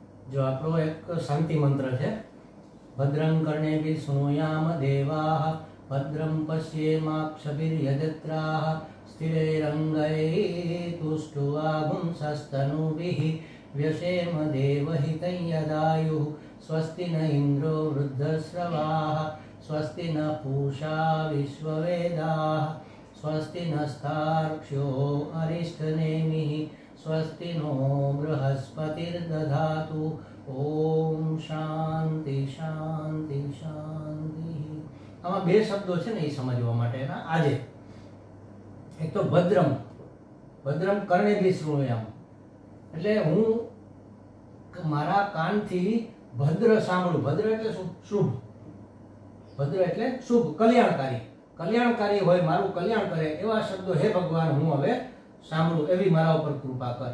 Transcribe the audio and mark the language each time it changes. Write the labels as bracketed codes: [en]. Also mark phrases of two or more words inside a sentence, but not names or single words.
[sa] जो [gu] આપણો એક શાંતિ મંત્ર છે [sa] ભદ્રં કર્ણેભિः શૃણુયામ દેવાઃ ભદ્રં પશ્યેમાક્ષભિર્યજત્રાઃ સ્થિરૈરંગૈः तुष्टुवागुंसस्तनूभिः व्यशेम देवहितं यदायुः स्वस्ति न इन्द्रो वृद्धश्रवाः स्वस्ति न पूषा विश्ववेदाः स्वस्ति नस्तार्क्ष्यो अरिष्टनेमिः स्वस्ति नो बृहस्पतिर्दधातु ओम शांति शांति शांति। [gu] આમાં બે શબ્દો છે ને એ સમજવા માટેના આજે એક તો [sa] भद्रम भद्रम कर्णेभि शृणुयाम [gu] એટલે હું મારા કાનથી ભદ્ર સાંભળું। ભદ્ર એટલે શુભ, ભદ્ર એટલે શુભ, કલ્યાણકારી, કલ્યાણકારી હોય, મારું કલ્યાણ કરે એવા શબ્દો હે ભગવાન હું હવે સાંભળું એવી મારા ઉપર કૃપા કર।